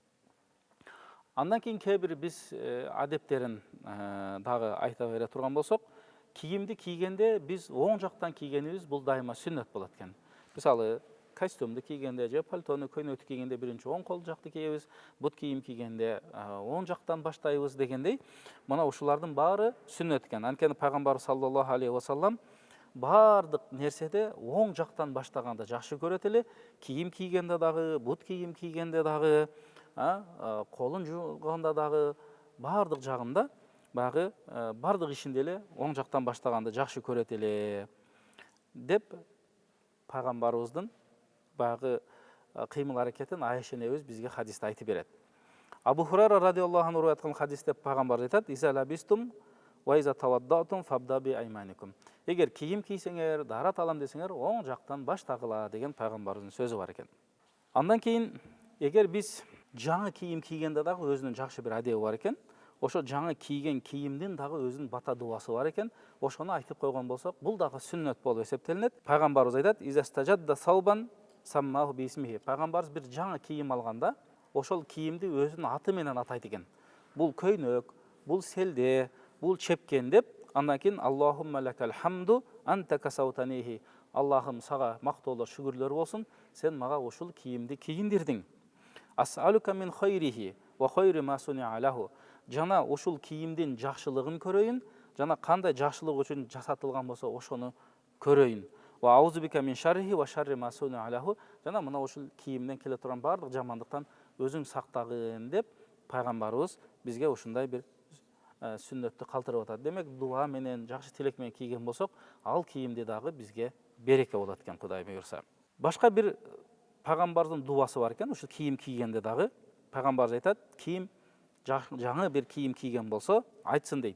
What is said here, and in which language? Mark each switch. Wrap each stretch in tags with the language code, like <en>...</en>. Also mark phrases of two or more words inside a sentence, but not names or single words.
<ky>Андан кийин кээ бир биз адептерин дагы айта бере турган болсок, кийимди кийгенде биз оң жактан кийгенибиз бул дайыма сүннөт болот экен. Мисалы, костюмду кийгенде же пальтону, көйнөктү кийгенде биринчи оң кол жакты кийебиз, бут кийим кийгенде оң жактан баштайбыз дегендей, мына ушулардын баары сүннөт экен. Анткени пайгамбар</ky> <ar>صلى الله عليه وسلم</ar> <ky>бардык нерседе оң жактан баштаганды жакшы көрөт эле, кийим кийгенде дагы, бут кийим кийгенде дагы, колун жууганда дагы бардык жагында баягы бардык ишинде эле оң жактан баштаганды жакшы көрөт эле деп пайгамбарыбыздын баягы кыймыл аракетин Айша энебиз бизге хадисте айтып берет. Абу Хурайра</ky> <ar>رضي الله عنه</ar> <ky>айткан хадисте пайгамбар айтат:</ky> <ar>"إذا لبستم وإذا توضأتم فابدءوا بأيامنكم."</ar> <ky>Эгер кийим кийсеңер, дарат алам десеңер, оң жактан баштагыла деген пайгамбарыбыздын сөзү бар экен. Андан кийин эгер биз жаңы кийим кийгенде дагы өзүнүн жакшы бир адеби бар экен. Ошо жаңы кийген кийимдин дагы өзүнүн бата дуасы бар экен. Ошону айтып койгон болсок, бул дагы сүннөт болуп эсептелинет. Пайгамбарыбыз айтат:</ky> <ar>"إذا استجد ثوبا سماه باسمه."</ar> <ky>Пайгамбарыбыз бир жаңы кийим алганда, ошол кийимди өзүнүн аты менен атайт экен. Бул көйнөк, бул селде, бул чепкен деп, андан кийин</ky> <ar>اللهم لك الحمد أنت كسوتنيه.</ar> <ky>Аллахым сага мактоолор, шүгүрлөр болсун, сен мага ушул кийимди кийиндирдиң.</ky> <ar>أسألك من خيره وخير ما صنع له.</ar> <ky>Жана ушул кийимдин жакшылыгын көрөйүн, жана кандай жакшылык үчүн жасатылган болсо ошону көрөйүн.</ky> <ar>وأعوذ بك من شره وشر ما صنع له.</ar> <ky>Жана мына ушул кийимден келе турган бардык жамандыктан өзүң сактагын деп пайгамбарыбыз бизге ушундай бир сүннөттү калтырып атат. Демек, дуа менен, жакшы тилек менен кийген болсок, ал кийимди дагы бизге береке болот экен, Кудай буйрса. Башка бир пайгамбардын дуасы бар экен, ушул кийим кийгенде дагы пайгамбарыбыз айтат: "Кийим жаңы бир кийим кийген болсо, айтсын" дейт.</ky>